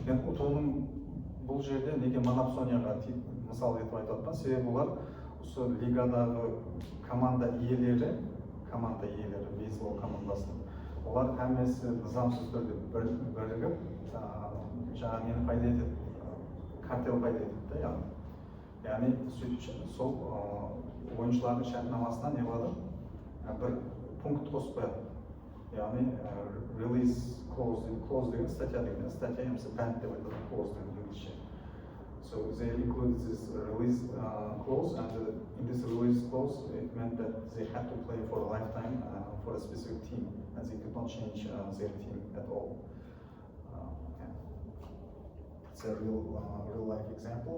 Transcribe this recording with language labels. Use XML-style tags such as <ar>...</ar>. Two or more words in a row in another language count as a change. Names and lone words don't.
<kk>Мен ұтылым бұл жерде неге монопсонияға мысал етіп айтып жатқан, себебі олар осы лигадағы команда иелері, бейсбол командасының, олар әмесі нызамсыз түрде бірігіп, жаңа нені пайда етеді, картел пайда етеді да, яғни сол ойыншылардың шартнамасына не болады, бір пункт қосып қояды. Яғни</kk> <en>release clause</en> <kk>деген статья деген, статья емесі бәнд деп айтады, clause деген инглишше.</kk> <en>So they include this release clause, and in this release clause, it meant that they had to play for a lifetime for a specific team, and they could not change their team at all. It's a real life example.</en>